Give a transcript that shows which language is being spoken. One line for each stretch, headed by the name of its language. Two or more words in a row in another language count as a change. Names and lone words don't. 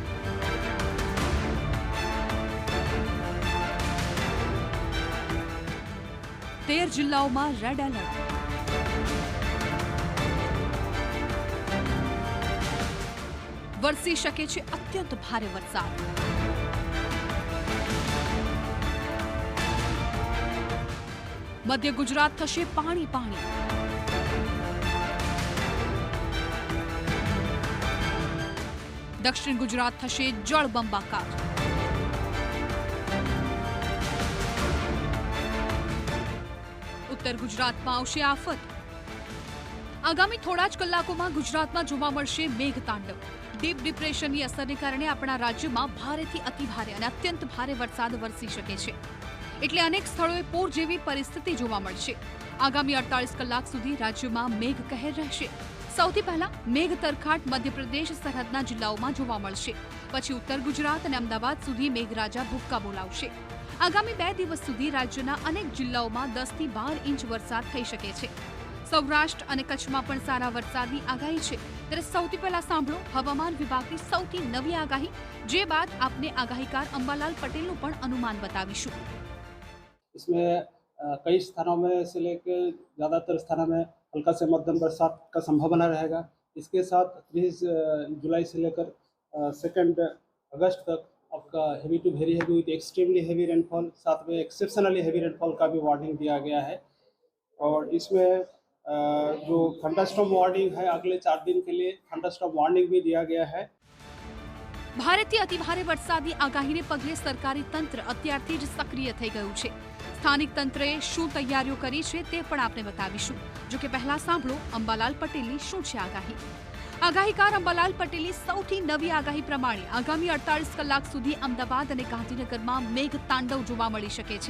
Gujarati: 13 જિલ્લાઓમાં રેડ એલર્ટ। વરસી શકે છે અત્યંત ભારે વરસાદ। મધ્ય ગુજરાત થશે પાણી પાણી। દક્ષિણ ગુજરાત થશે જળબંબાકાર। ઉત્તર ગુજરાતમાં આવશે આફત। આગામી થોડા જ કલાકોમાં ગુજરાતમાં જોવા મળશે મેઘતાંડવ। ડીપ ડિપ્રેશનની અસરને કારણે आपણા રાજ્યમાં ભારેથી અતિભારે અને અત્યંત ભારે વરસાદ વરસી શકે છે। એટલે અનેક સ્થળોએ પૂર જેવી પરિસ્થિતિ જોવા મળશે। આગામી 48 કલાક સુધી રાજ્યમાં મેઘ કહેર રહેશે। સૌથી પહેલા મેઘ તરખાટ મધ્યપ્રદેશ સરહદના જિલ્લાઓમાં જોવા મળશે। પછી ઉત્તર ગુજરાત અને અમદાવાદ સુધી મેઘરાજા ભૂક્કા બોલાવશે। આગામી 2 દિવસ સુધી રાજ્યના અનેક જિલ્લાઓમાં 10 થી 12 ઇંચ વરસાદ થઈ શકે છે। સૌરાષ્ટ્ર અને કચ્છમાં પણ સારા વરસાદની આગાહી છે। ત્યારે સૌથી પહેલા સાંભળો હવામાન વિભાગની સૌથી નવી આગાહી, જે બાદ આપને આગાહીકાર અંબાલાલ પટેલનું પણ અનુમાન બતાવીશું।
Hindi: इसमें कई स्थानों में से लेकर ज़्यादातर स्थानों में हल्का से मध्यम बरसात का संभावना रहेगा। इसके साथ 30 जुलाई से लेकर 2 अगस्त तक आपका
English: heavy to very heavy with extremely heavy rainfall,
Hindi: साथ में
English: exceptionally heavy rainfall
Hindi: का भी वार्निंग दिया गया है। और इसमें जो
English: thunderstorm warning
Hindi: है अगले 4 दिन के लिए
English: thunderstorm warning
Hindi: भी दिया गया है।
Gujarati: ભારેથી અતિભારે વરસાદની આગાહીને પગલે સરકારી તંત્ર અત્યારથી જ સક્રિય થઈ ગયું છે। સ્થાનિક તંત્રએ શું તૈયારીઓ કરી છે તે પણ આપને બતાવીશું। જો કે પહેલા સાંભળો અંબાલાલ પટેલની શું છે આગાહી। આગાહીકાર અંબાલાલ પટેલની સૌથી નવી આગાહી પ્રમાણે આગામી 48 કલાક સુધી અમદાવાદ અને ગાંધીનગરમાં મેઘ તાંડવ જોવા મળી શકે છે।